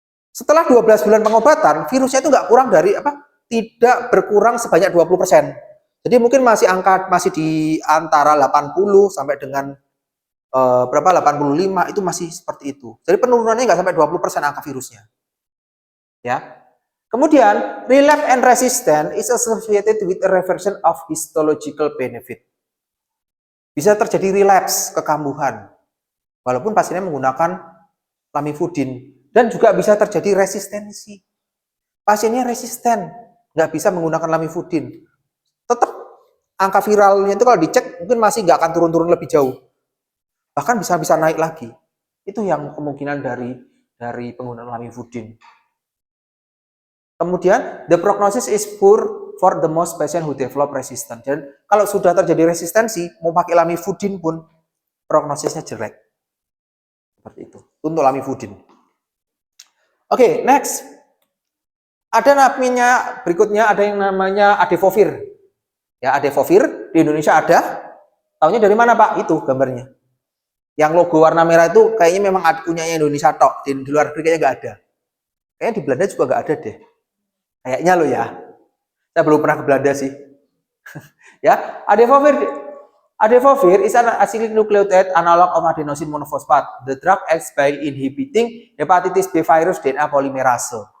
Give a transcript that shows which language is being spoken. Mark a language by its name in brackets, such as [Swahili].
[Indonesian] Setelah 12 bulan pengobatan, virusnya itu nggak kurang dari tidak berkurang sebanyak 20%. Jadi mungkin masih di antara 80 sampai dengan 85 itu masih seperti itu. Jadi penurunannya nggak sampai 20% angka virusnya. Ya. [English] Kemudian, relapse and resistance is associated with a reversion of histological benefit. [Indonesian] Bisa terjadi relapse, kekambuhan, walaupun pasiennya menggunakan lamivudin. Dan juga bisa terjadi resistensi. Pasiennya resisten, nggak bisa menggunakan lamivudin. Tetap angka viralnya itu kalau dicek mungkin masih nggak akan turun-turun lebih jauh. Bahkan bisa naik lagi. Itu yang kemungkinan dari penggunaan lamivudin. [English] Kemudian, the prognosis is poor for the most patient who develop resistance. [Indonesian] Dan kalau sudah terjadi resistensi, mau pakai lamivudin pun prognosisnya jelek. Seperti itu. Untuk lamivudin. Oke, next. Ada namanya berikutnya ada yang namanya adefovir. Ya, adefovir di Indonesia ada. Tahunya dari mana, Pak? Itu gambarnya. Yang logo warna merah itu kayaknya memang punya Indonesia tok. Di luar negeri kayaknya nggak ada. Kayaknya di Belanda juga nggak ada deh. Kayaknya lo ya. Saya belum pernah ke Belanda sih. [English] Ya, adefovir is an acyclic nucleotide analog of adenosine monophosphate. The drug acts by inhibiting hepatitis B virus DNA polymerase.